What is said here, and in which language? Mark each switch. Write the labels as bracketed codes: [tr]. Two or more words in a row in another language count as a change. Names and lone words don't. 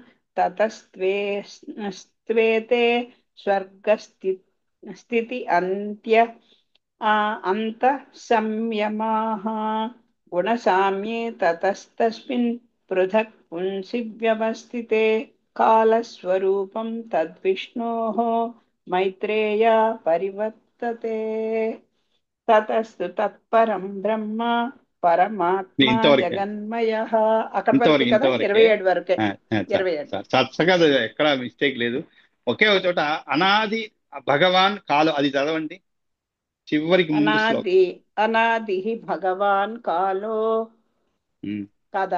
[sa] ततस्त्वेते स्वर्गस्थिति अन्त्य अन्तः संयमाः गुणसाम्ये ततस्तस्मिन् पृथक् पुंसि व्यवस्थिते कालस्वरूपं तद्विष्णोः मैत्रेया परिवर्तते ततस्तु तत्परं ब्रह्म परमात्म [te] ఇంతవరకే జగన్మయః అక్కడి వరకే ఇంతవరకు కదా ఇంతవరకే 27 వరకే 27 చక్కగా ఎక్కడ మిస్టేక్ లేదు. ఒకే ఒక చోట [sa] अनादि भगवान् कालु [te] అది చదవండి చివరికి ముందు శ్లోకం. [sa] अनादि भगवान् कालो కదా